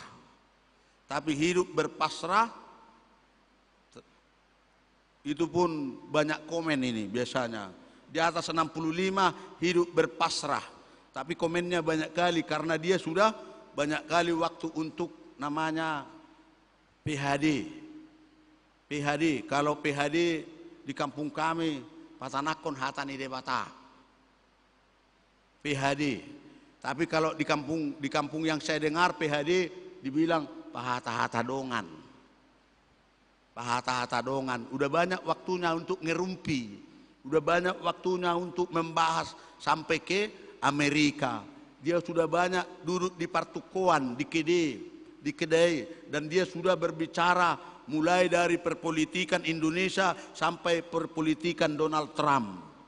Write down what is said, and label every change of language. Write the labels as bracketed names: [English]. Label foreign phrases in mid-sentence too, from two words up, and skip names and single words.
[Indonesian] Tapi hidup berpasrah itu pun banyak komen ini biasanya. Di atas 65 hidup berpasrah. Tapi komennya banyak kali karena dia sudah banyak kali waktu untuk namanya PhD. PhD, kalau PhD di kampung kami, [Batak Toba] patanakon hatani debata. [Indonesian] PhD. Tapi kalau di kampung yang saya dengar PhD dibilang [Batak Toba] pahata-hata dongan. Pahata-hata dongan. [Indonesian] Udah banyak waktunya untuk ngerumpi. Udah banyak waktunya untuk membahas sampai ke Amerika. Dia sudah banyak duduk di partukoan, di kedai, dan dia sudah berbicara mulai dari perpolitikan Indonesia sampai perpolitikan Donald Trump.